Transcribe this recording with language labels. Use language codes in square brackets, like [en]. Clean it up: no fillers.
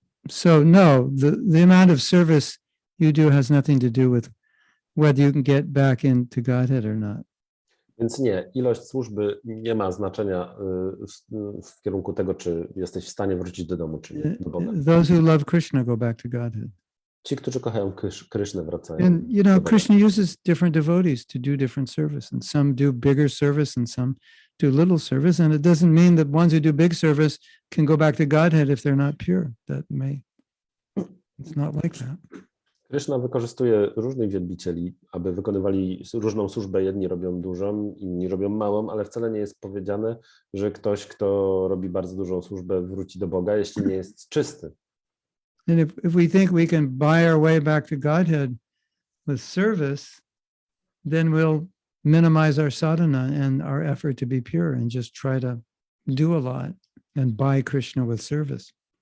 [en] So no, the amount of service you do has nothing to do with whether you can get back into Godhead or not. [pl] Więc nie, ilość służby nie ma znaczenia w kierunku tego, czy jesteś w stanie wrócić do domu, czy nie, do Boga. [en] Those who love Krishna go back to Godhead. [pl] Ci, którzy kochają Krysznę, wracają. [en] And Krishna uses different devotees to do different service, and some do bigger service and some do little service, and it doesn't mean that ones who do big service can go back to Godhead if they're not pure. It's not like that. [pl] Kryszna wykorzystuje różnych wielbicieli, aby wykonywali różną służbę. Jedni robią dużą, inni robią małą, ale wcale nie jest powiedziane, że ktoś, kto robi bardzo dużą służbę, wróci do Boga, jeśli nie jest czysty. [en] And if we think we can buy our way back to Godhead with service, then we'll minimize our sadhana and our effort to be pure and just try to do a lot and buy Krishna with service.